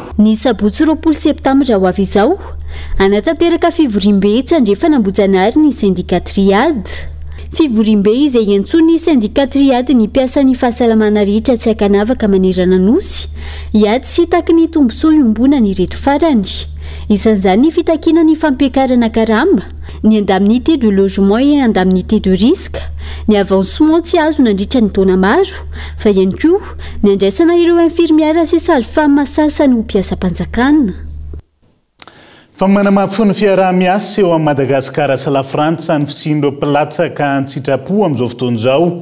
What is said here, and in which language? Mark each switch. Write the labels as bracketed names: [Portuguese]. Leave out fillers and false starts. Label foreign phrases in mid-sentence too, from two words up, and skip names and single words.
[Malagasy] Ny sabotsy 20 septambra ho avy izao anatanteraka fivorim-be tsy andrefa nambojanary ny syndicat triade. Fivorim-be izay iantsony syndicat triade ny mpiasan'ny fahasalamana rehetra tsy akanavaka manerana nosy iady sy taky ny tombosoa iombona ny reto farany. Isan'izany ny fitakiana ny fampiakarana karamba, ny [French] indemnité de logement et indemnité de risque, [Malagasy] ny avancement tsy azo nandritra ny taona maro, fa ihany koa ny andraisana ireo infirmiera sy sage-femme sasany ho mpiasam-panjakana. Fa manamafy ny fiaraha-miasa eo amin'ny Madagasikara sy la Frantsa ny fisian'ireo mpilatsaka an-tsitrapo amin'izao fotoana izao.